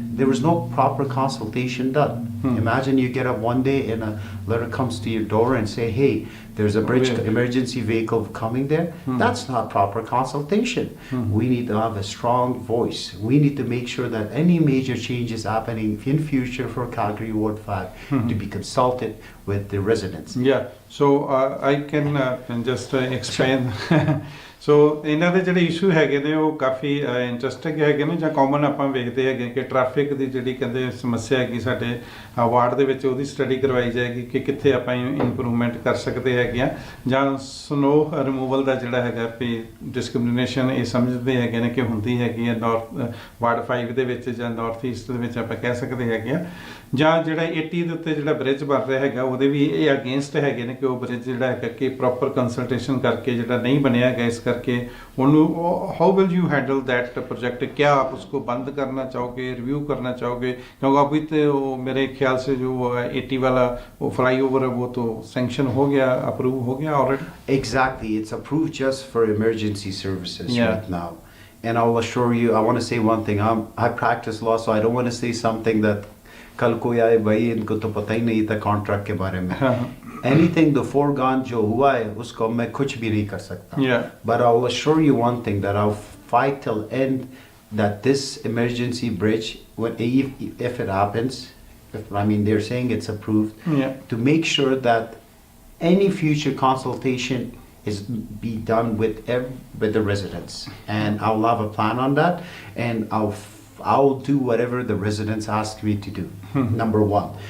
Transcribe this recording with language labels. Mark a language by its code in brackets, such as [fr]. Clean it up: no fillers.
[en] There was no proper consultation done. Imagine you get up one day and a letter comes to your door and say, hey, there's a bridge emergency vehicle coming there. That's not proper consultation. We need to have a strong voice. We need to make sure that any major changes happening in future for Calgary Ward 5 to be consulted with the residents. So I can just explain. [pa] ਸੋ ਇਹਨਾਂ ਦੇ ਜਿਹੜੇ issue ਹੈਗੇ ਨੇ ਉਹ ਕਾਫੀ interesting ਹੈਗੇ ਨੇ ਜਾਂ common ਆਪਾਂ ਵੇਖਦੇ ਹੈਗੇ ਕਿ ਟ੍ਰੈਫਿਕ ਦੀ ਜਿਹੜੀ ਕਹਿੰਦੇ ਸਮੱਸਿਆ ਹੈਗੀ ਸਾਡੇ ਵਾਰਡ ਦੇ ਵਿੱਚ ਉਹਦੀ ਸਟੱਡੀ ਕਰਵਾਈ ਜਾਏਗੀ ਕਿ ਕਿੱਥੇ ਆਪਾਂ ਇੰਪਰੂਵਮੈਂਟ ਕਰ ਸਕਦੇ ਹੈਗੇ ਆ ਜਾਂ ਸਨੋ ਰਿਮੂਵਲ ਦਾ ਜਿਹੜਾ ਹੈਗਾ ਵੀ ਡਿਸਕ੍ਰਿਮੀਨੇਸ਼ਨ ਇਹ ਸਮਝਦੇ ਹੈਗੇ ਨੇ ਕਿ ਹੁੰਦੀ ਹੈਗੀ ਆ ਵਾਰਡ 5 ਦੇ ਵਿੱਚ ਜਾਂ ਨਾਰਥ ਈਸਟ ਦੇ ਵਿੱਚ ਆਪਾਂ ਕਹਿ ਸਕਦੇ ਹੈਗੇ ਆ ਜਾਂ ਜਿਹੜਾ 80 ਦੇ ਉੱਤੇ ਜਿਹੜਾ ਬ੍ਰਿਜ ਬਣ ਰਿਹਾ ਹੈਗਾ ਉਹਦੇ ਵੀ ਇਹ ਅਗੇਂਸਟ ਹੈਗੇ ਨੇ ਕਿ ਉਹ ਬ੍ਰਿਜ ਜਿਹੜਾ ਹੈਗਾ ਕਿ ਪ੍ਰੋਪਰ ਕੰਸਲਟੇਸ਼ਨ ਕਰਕੇ ਜਿਹੜਾ ਨਹੀਂ ਬਣਿਆ ਹੈਗਾ ਇਸ ਕਰਕੇ ਉਹਨੂੰ [en] how will you handle that project [hi] क्या आप उसको बंद करना चाहोगे रिव्यू करना चाहोगे क्योंकि अभी तो मेरे ख्याल से जो 80 वाला वो फ्लाईओवर है वो तो सैंक्शन हो गया अप्रूव हो गया already [en] Exactly, it's approved just for emergency services Yeah. right now. And I'll assure you, I want to say one thing. I practice law, so I don't want to say something that [hi] कल कोई आए भाई इनको तो पता ही नहीं था contract के बारे में. [en] Anything the foregone [hi] जो हुआ है उसको मैं कुछ भी नहीं कर सकता. [en] Yeah. But I'll assure you one thing, that I'll fight till end that this emergency bridge, if it happens, I mean they're saying it's approved, Yeah. to make sure that any future consultation is be done with the residents, and I'll have a plan on that, and I'll do whatever the residents ask me to do. Number one.